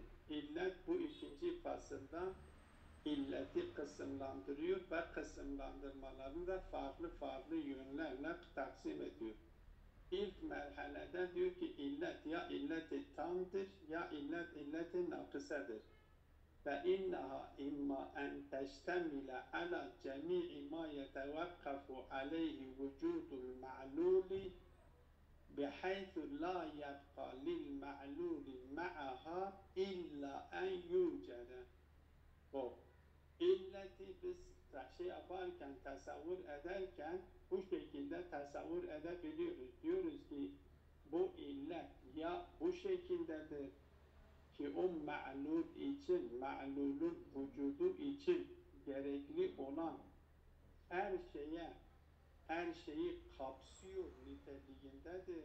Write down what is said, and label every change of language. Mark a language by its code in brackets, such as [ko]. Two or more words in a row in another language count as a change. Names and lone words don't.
[tr] İllet bu ikinci fasılda illeti kısımlandırıyor ve kısımlandırmalarını da farklı farklı yönlerle taksim ediyor. İlk merhalede diyor ki illet ya illeti tamdır ya illet illeti nakısedir. [ar] فإنها إما أن تشتمل على جميع ما يتوقف عليه وجود المعلول بحيث لا يبقى للمعلول معها إلا أن يوجد. [tr] O illeti biz şey yaparken, tasavvur ederken bu şekilde tasavvur edebiliyoruz. Diyoruz ki bu illet ya bu şekildedir ki o ma'lul için, ma'lulun vücudu için gerekli olan her şeyi kapsıyor niteliğindedir.